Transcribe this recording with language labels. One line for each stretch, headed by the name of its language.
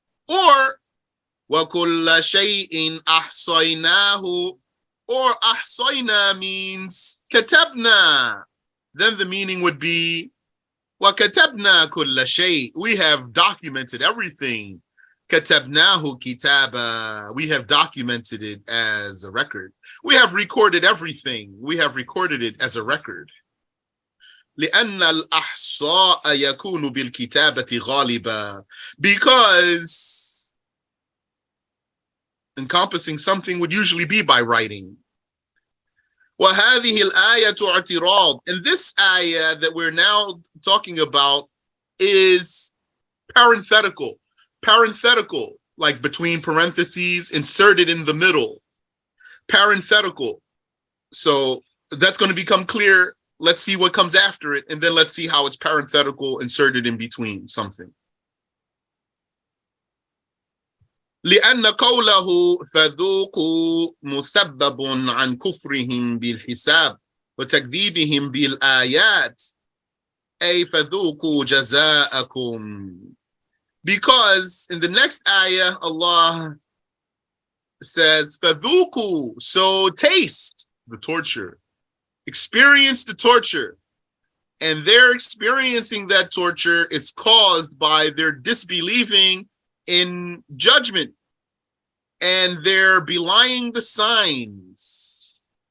Arabic: Or وكل شيء أحصيناه.
English: Or أحصينا means كتبنا. Then the meaning would be
Arabic: وكتبنا كل شيء.
English: We have documented everything.
Arabic: كتبناه كتابا.
English: We have documented it as a record. We have recorded everything. We have recorded it as a record.
Arabic: لأن الأحصاء يكون بالكتابة غالبا.
English: Because encompassing something would usually be by writing.
Arabic: وهذه الآية اعتراض.
English: And this ayah that we're now talking about is parenthetical. Parenthetical, like between parentheses, inserted in the middle. Parenthetical. So that's going to become clear. Let's see what comes after it, and then let's see how it's parenthetical, inserted in between something.
Arabic: لأن قوله فذوقوا مسبب عن كفرهم بالحساب وتكذيبهم بالآيات أي فذوقوا جزاءكم.
English: Because in the next ayah, Allah says,
Arabic: فَذُوقُوا,
English: so taste the torture, experience the torture. And their experiencing that torture is caused by their disbelieving in judgment and they're belying the signs.